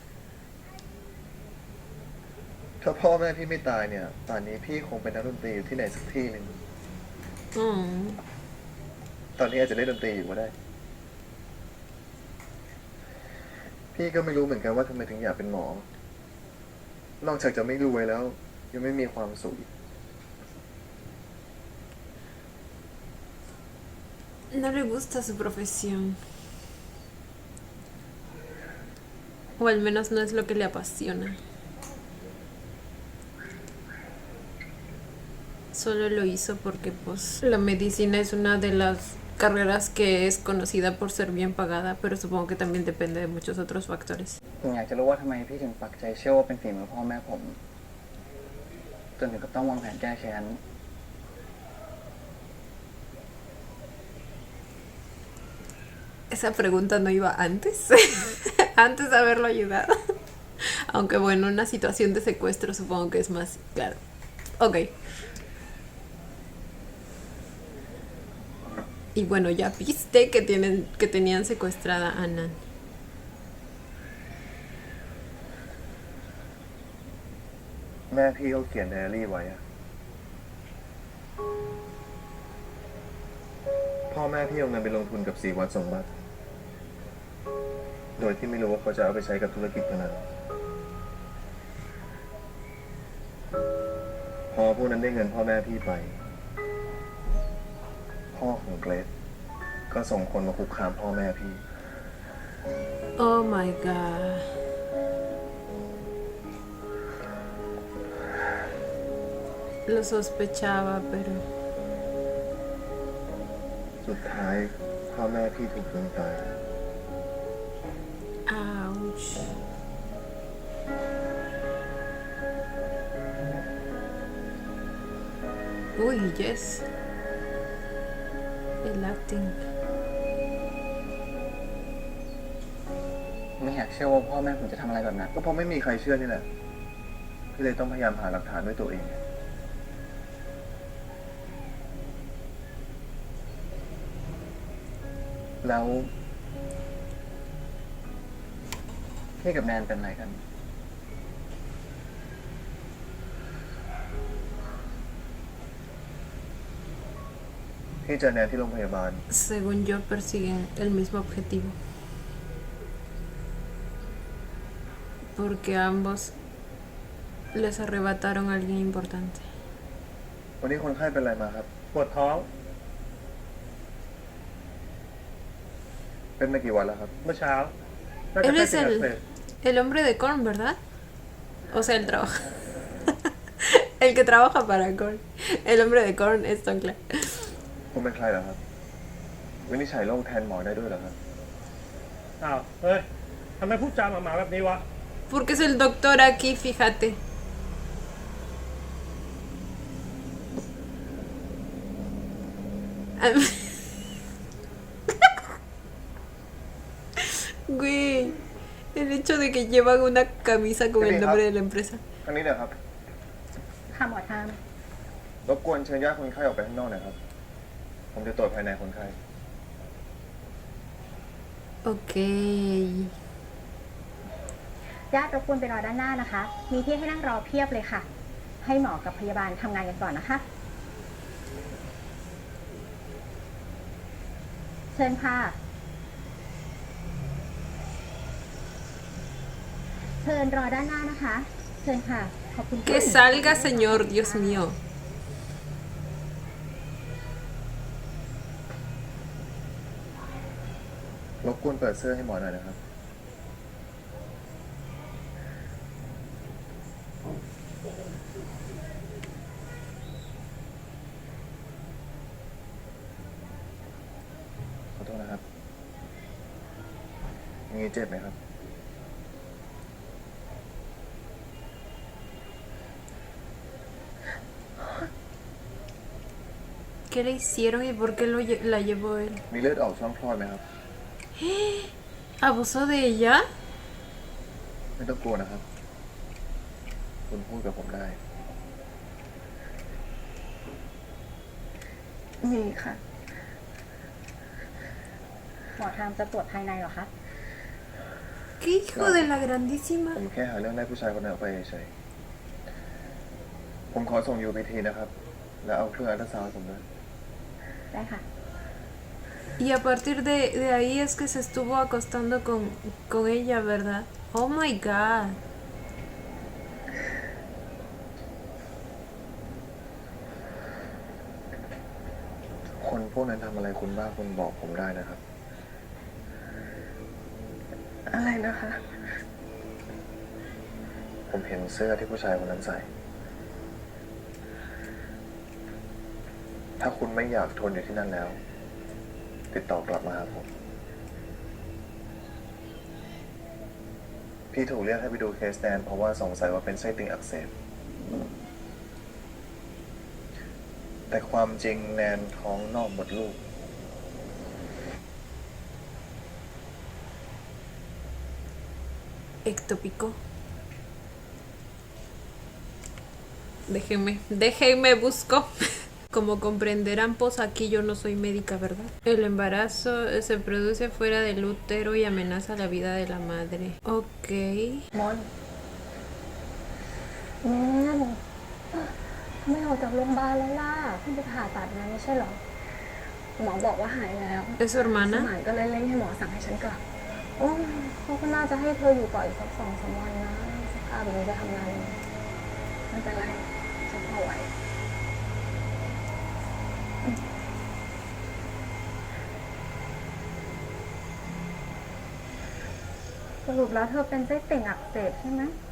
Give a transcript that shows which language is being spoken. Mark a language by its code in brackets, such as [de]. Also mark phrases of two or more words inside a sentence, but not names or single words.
[th] ถ้าพ่อแม่พี่ไม่ตายเนี่ยป่านนี้พี่คงเป็นนักดนตรีอยู่ที่ไหนสักที่หนึ่งตอนนี้อาจจะเล่นดนตรีอยู่ก็ได้พี่ก็ไม่รู้เหมือนกันว่าทำไมถึงอยากเป็นหมอนอกจากจะไม่รวยแล้วยังไม่มีความสุข [es] No le gusta su profesión. O al menos no es lo que le apasiona. Solo lo hizo porque pues la medicina es una de las carreras que es conocida por ser bien pagada, pero supongo que también depende de muchos otros factores. [th] อยากจะรู้ว่าทำไมพี่ถึงปักใจเชื่อว่าเป็นฝีมือพ่อแม่ผมจนถึงกับต้องวางแผนแก้แค้น [es] Esa pregunta no iba antes. Antes de haberlo ayudado. Aunque bueno, una situación de secuestro supongo que es más claro. Ok. Y bueno, ya viste que tenían secuestrada a Nan. [th] แม่พี่เขาเขียนไดอารี่ไว้อะพ่อแม่พี่เอาเงินไปลงทุนกับ4 วัด2 วัดโดยที่ไม่รู้ว่าเขาจะเอาไปใช้กับธุรกิจนั้นพอพวกนั้นได้เงินพ่อแม่พี่ไปพ่อของเกรซก็ส่งคนมาคุกคามพ่อแม่พี่ [en] Oh my god. [es] Lo sospechaba, pero... [th] สุดท้ายพ่อแม่พี่ถูกยิงตาย [en] Ouch. Uy, yes. [es] El acting. [th] ไม่อยากเชื่อว่าพ่อแม่ผมจะทำอะไรแบบนั้น ก็เพราะไม่มีใครเชื่อนี่แหละพี่เลยต้องพยายามหาหลักฐานด้วยตัวเอง แล้ว พี่กับแนนเป็นอะไรกัน พี่เจอแนนที่โรงพยาบาล [es] Según yo, persiguen el mismo objetivo. Porque ambos les arrebataron a alguien importante. [th] วันนี้คนไข้เป็นอะไรมาครับ ปวดท้อง เป็นมากี่วันแล้วครับ เมื่อเช้าน่าจะ [es] Él [th] ใกล้ [es] es [th] จะอักเสบ [es] el hombre de Korn, ¿verdad? O sea, él trabaja. El que trabaja para Korn. El hombre de Korn es Tom Clark. [th] คุณเป็นใครเหรอครับ วินิจฉัยโรคแทนหมอได้ด้วยเหรอครับ อ้าว เฮ้ย ทำไมพูดจาหมาๆแบบนี้วะ [es] Porque es el doctor aquí, fíjate. Güey, el hecho de que llevan una camisa con el nombre de la empresa. [th] ทางนี้เดี๋ยวครับ ค่ะหมอทาม รบกวนเชิญญาติคนไข้ออกไปข้างนอกหน่อยครับ ผมจะตรวจภายในคนไข้ Ok. ญาติรบกวนไปรอด้านหน้านะคะ มีที่ให้นั่งรอเพียบเลยค่ะ ให้หมอกับพยาบาลทำงานกันก่อนนะคะ เชิญค่ะ เชิญรอด้านหน้านะคะ เชิญค่ะ ขอบคุณค่ะ [es] Que salga, señor, Dios mío. [th] รบกวนเปิดเสื้อให้หมอหน่อยนะครับ ขอโทษนะครับอย่างนี้เจ็บไหมครับ [es] ¿Qué le hicieron y por qué la llevó él? [th] มีเลือดออกช่องคลอดไหมครับ [es] ¿Abusó de ella? [th] ไม่ต้องกลัวนะครับ คุณพูดกับผมได้ มีค่ะ หมอทามจะตรวจภายในเหรอคะ [es] ¿Qué hijo de la grandísima? [th] ผมแค่หาเรื่องได้ผู้ชายคนนั้นออกไปเฉยๆผมขอส่งยูพีทีนะครับ แล้วเอาเครื่องอัลตราซาวด์ผมด้วย ได้ค่ะ [es] Y a partir de ahí es que se estuvo acostando con ella, ¿verdad? [en] Oh my god. [th] คนพวกนั้นทำอะไรคุณบ้างคุณบอกผมได้นะครับ อะไรนะคะ ผมเห็นเสื้อที่ผู้ชายคนนั้นใส่ ถ้าคุณไม่อยากทนอยู่ที่นั่นแล้ว ติดต่อกลับมาหาผม พี่ถูกเรียกให้ไปดูเคสแนนเพราะว่าสงสัยว่าเป็นไส้ติ่งอักเสบ แต่ความจริงแนนท้องนอกมดลูก [es] Ectópico. Déjenme busco. Como comprenderán, pues aquí yo no soy médica, ¿verdad? El embarazo se produce fuera del útero y amenaza la vida de la madre. Ok. [th] มนไม่ออกจากโรงพยาบาลแล้วล่ะเพิ่งไปผ่าตัดมาไม่ใช่เหรอ หมอบอกว่าหายแล้ว [es] ¿Es su [th] ส [es] hermana? [th] มานก็เลยเร่งให้หมอสั่งให้ฉันกลับโอ้เขาก็น่าจะให้เธออยู่ต่ออีกสัก2-3 วันนะสภาพแบบนี้จะทำงานยังไงไม่เป็นไรฉันพอไหวสรุปแล้วเธอเป็นไส้ติ่งอักเสบใช่ไหม